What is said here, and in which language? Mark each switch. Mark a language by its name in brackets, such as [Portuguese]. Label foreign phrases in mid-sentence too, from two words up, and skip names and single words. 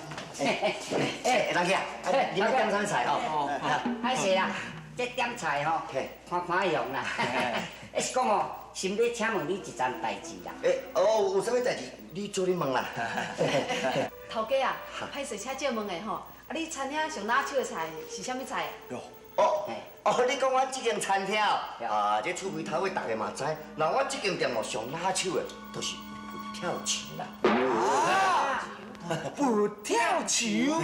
[Min Nan Chinese] 人去啊，你要点啥菜哦？歹势啦，这点菜吼，看用啦。是讲哦，先要请问你一件代志啦。有啥物代志？你做你问啦。头家啊，歹势请借问的吼，啊，你餐厅上拿手的菜是啥物菜？你讲我这间餐厅啊，这趣味头尾大家嘛知。那我这间店哦，上拿手的，就是跳球啦。不跳球？